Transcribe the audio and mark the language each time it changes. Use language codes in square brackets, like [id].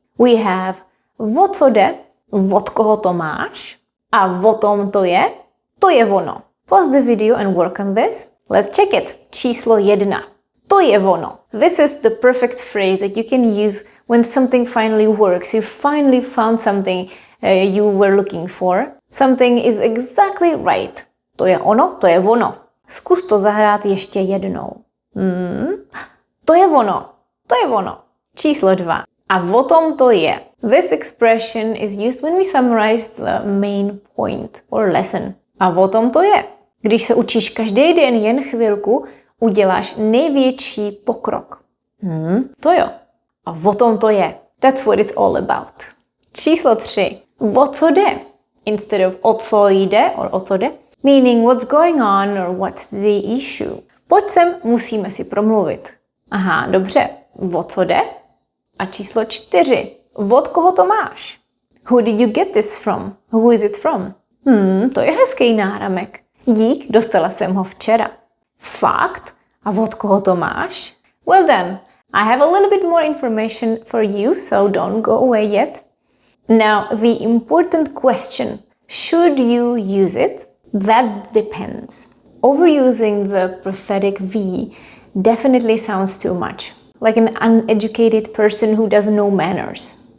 [en] We have [cs] o co jde, od koho to máš, a o tom to je ono. [en] Pause the video and work on this. Let's check it. [cs] Číslo 1. To je ono. [en] This is the perfect phrase that you can use when something finally works. You finally found something you were looking for. Something is exactly right. [cs] To je ono, to je ono. Zkus to zahrát ještě jednou. To je ono, to je ono. Číslo 2. A o tom to je. [en] This expression is used when we summarize the main point or lesson. [cs] A o tom to je. Když se učíš každý den jen chvilku, uděláš největší pokrok. To jo. A o tom to je. [en] That's what it's all about. [cs] Číslo 3. O co jde? [en] Instead of o co jde or o co jde, meaning what's going on or what's the issue. [cs] Pojď sem, musíme si promluvit. Aha, dobře. O co jde? A číslo 4. Od koho to máš? [en] Who did you get this from? Who is it from? [cs] To je hezký náramek. Dík, dostala jsem ho včera. Fakt? A od koho to máš? [en] Well then, I have a little bit more information for you, so don't go away yet. Now, the important question, should you use it? That depends. Overusing the Prothetic V definitely sounds too much, like an uneducated person who doesn't know manners.